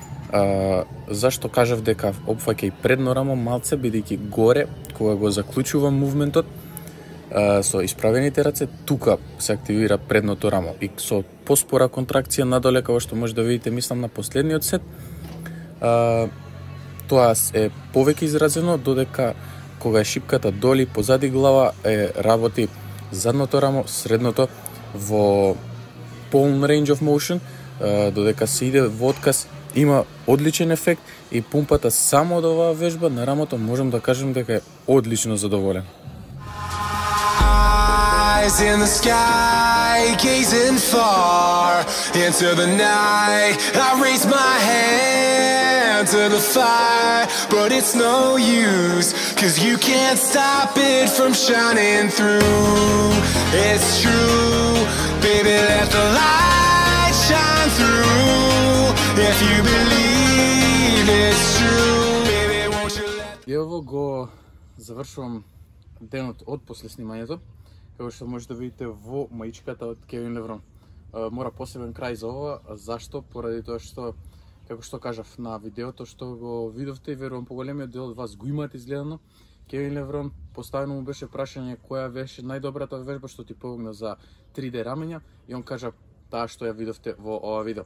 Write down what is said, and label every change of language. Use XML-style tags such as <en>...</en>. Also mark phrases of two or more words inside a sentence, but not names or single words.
<mk>Зашто кажав дека опфаќа и предно рамо малце, бидејќи горе, кога го заклучувам мувментот, со исправените раце, тука се активира предното рамо и со поспора контракција надоле, како што може да видите, мислам на последниот сет, тоа е повеќе изразено, додека кога е шипката доли позади глава работи задното рамо, средното во</mk> <en>palm range of motion,</en> <mk>додека се иде во отказ, има одличен ефект и пумпата само од оваа вежба на рамото можам да кажам дека е одлично задоволен.</mk> <en>Eyes in the sky, gazing far into the night. I raise my hand to the fire, but it's no use, 'cause you can't stop it from shining through. It's true, baby, let the light shine through. If you believe it's true, baby, won't you let...</en> <mk>Ево го завршувам денот од после снимањето. Како што може да видите во маичката од Кевин Леврон. Мора посебен крај за ова, зашто? Поради тоа што, како што кажав на видеото што го видовте и верувам поголемиот дел од вас го имаат изгледано, Кевин Леврон поставено му беше прашање која беше најдобрата вежба што ти помогна за 3D рамења и он кажа таа што ја видовте во ова видео.</mk>